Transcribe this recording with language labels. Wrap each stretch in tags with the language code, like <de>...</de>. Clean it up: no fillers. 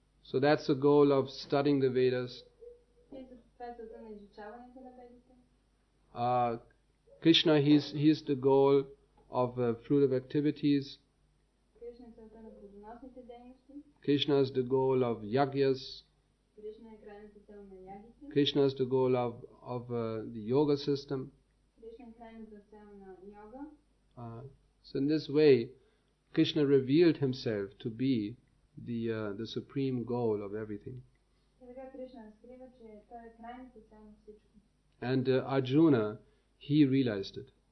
<en>So that's the goal of studying the Vedas.</en> <bg>Това е целта на изучаването на ведите.</bg> <en>Krishna, he is the goal of fruitive activities.</en> <bg>Кришна е целта на плодоносните дейности.</bg> <en>Krishna is the goal of yagyas.</en> <bg>Кришна е крайната цел на ягите.</bg> <en>Krishna is the goal of the yoga system.</en> <bg>Кришна е крайната цел на йога.</bg> <en>So in this way, Krishna revealed himself to be the supreme goal of everything.</en> <bg>И така Кришна разкрива, че той е крайната цел на всичко.</bg> <en>And Arjuna, he realized it.</en>